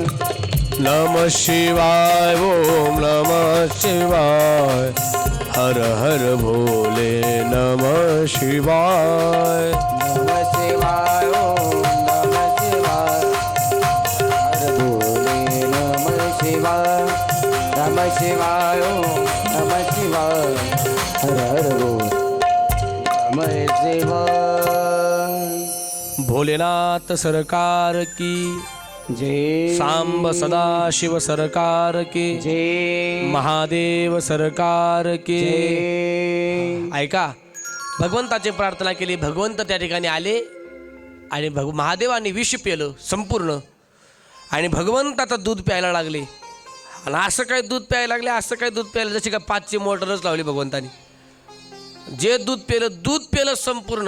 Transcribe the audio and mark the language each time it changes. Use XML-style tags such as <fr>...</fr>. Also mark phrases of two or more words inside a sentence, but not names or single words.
<hi>नम शिवाय ओम नम शिवाय, हर हर भोले नम शिवाय. नम शिवाय ओम नम शिवाय, हर भोले नम शिवाय. नम शिवाय ओम नम शिवाय, हर हर भोले नम शिवाय. भोलेनाथ सरकार की जय. सांब सदा शिव सरकार की जय. महादेव सरकार की. जय.</hi> <mr>ऐका, भगवंताची प्रार्थना केली, भगवंत त्या ठिकाणी आले आणि महादेवाने विष पेलं संपूर्ण. आणि भगवंत आता दूध प्यायला लागले. आणि असं काय दूध प्यायला लागले, असं काय दूध प्यायला, जशी का 5ची मोटरच लावली भगवंतानी. जे दूध पेलं संपूर्ण.</mr>